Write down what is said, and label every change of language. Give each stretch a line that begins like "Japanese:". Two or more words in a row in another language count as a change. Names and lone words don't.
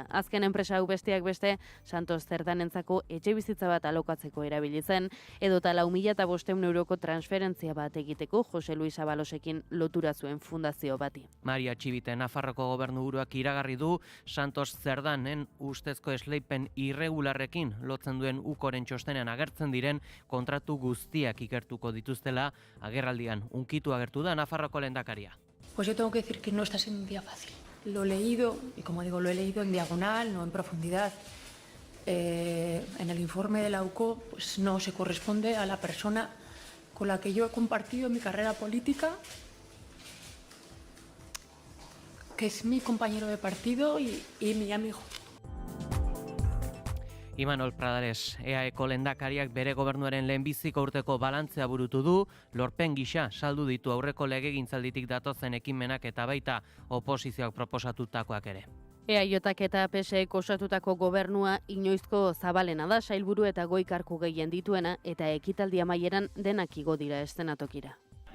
Basque: Azken enpresa hau besteak beste, Santos Zerdanentzako etxe bizitza bat alokatzeko erabili zen, edota 4.500 euroko transferentzia bat egiteko Jose Luis Abalosekin lotura zuen fundazio bati. Maria Txibite Nafarroko gobernuburuak iragarri du Santos Zerdanen ustezko esleipen irregularrekin lotzen duen ukoren txostenean agertzen diren kontratu guztiak ikertuko dituztela agerraldian unkitu agertu da Nafarroko lehendakaria.
Spanish: Pues yo tengo que decir que no está siendo un día fácil. Lo he leído, y como digo, lo he leído en diagonal, no en profundidad. En el informe de la UCO pues no se corresponde a la persona con la que yo he compartido mi carrera política, que es mi compañero de partido y mi amigo.
Basque: Imanol Pradares, EAeko lehendakariak bere gobernuaren lehenbiziko urteko balantzea burutu du, lorpen gisa saldu ditu aurreko legegintzalditik datozen ekimenak eta baita oposizioak proposatutakoak ere. EAJak eta PSEek osatutako gobernua inoizko zabalena da, sailburu eta goi kargu gehien dituena eta ekitaldi amaieran denak igo dira eszenatokira.